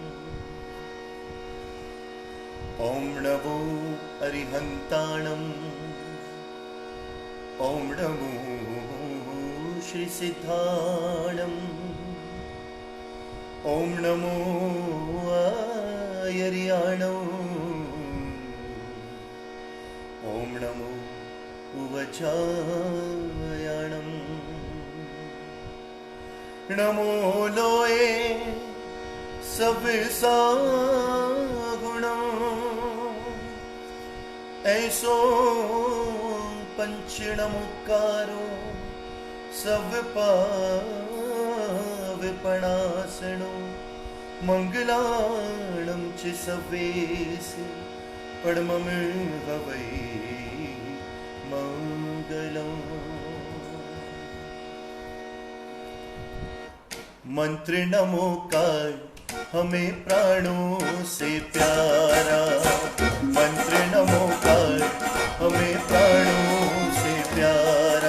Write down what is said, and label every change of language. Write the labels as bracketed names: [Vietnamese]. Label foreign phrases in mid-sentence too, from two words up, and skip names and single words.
[Prakrit languages] ओम नमो अरिहंताणम्, ओम नमो श्री सिद्धाणम्, ओम नमो आयर्याणम्, ओम नमो उवचायाणम्। नमो लोए सब सागुणम्, ऐसो पंचणमुकारो सब पावपणासणो, मंगलाणं च सवेस परमं हवै मंगलम्। [Hindi] मंत्र नमोकार हमें प्राणों से प्यारा, मंत्र नमोकार हमें प्राणों से प्यारा।